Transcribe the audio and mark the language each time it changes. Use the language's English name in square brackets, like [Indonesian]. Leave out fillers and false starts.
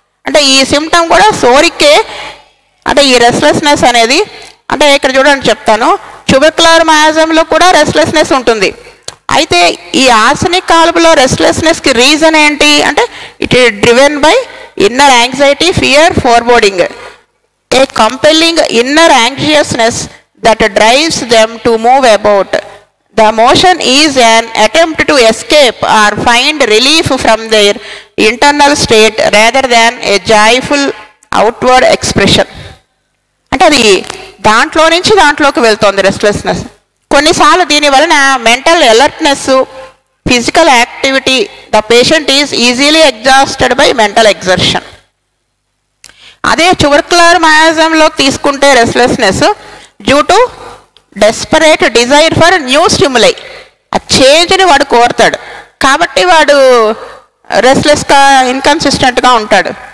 [Telugu] అంటే ఈ సిమ్టమ్ కూడా సోరిక్కే. అంటే ఈ రెస్ట్లెస్నెస్ అనేది, అంటే ఇక్కడ చూడండి చెప్తాను, ట్యూబర్కులర్ మయాజంలో కూడా రెస్ట్లెస్నెస్ ఉంటుంది. అయితే ఈ ఆర్సెనిక్ ఆల్బులో రెస్ట్లెస్నెస్కి రీజన్ ఏంటి అంటే [English] It is driven by inner anxiety, fear, foreboding, a compelling inner anxiousness that drives them to move about. The motion is an attempt to escape or find relief from their internal state rather than a joyful outward expression. [Telugu] అంటే అది దాంట్లో నుంచి దాంట్లోకి వెళ్తుంది restlessness. కొన్నిసార్లు దీని వలన [English] Mental alertness, physical activity, the patient is easily exhausted by mental exertion. [Telugu] అదే ట్యూబర్క్యులర్ మయాజంలోకి తీసుకుంటే [English] restlessness due to desperate desire for new stimuli, [Telugu] ఆ చేంజ్ని వాడు కోరుతాడు కాబట్టి వాడు రెస్ట్లెస్గా ఇన్కన్సిస్టెంట్గా ఉంటాడు.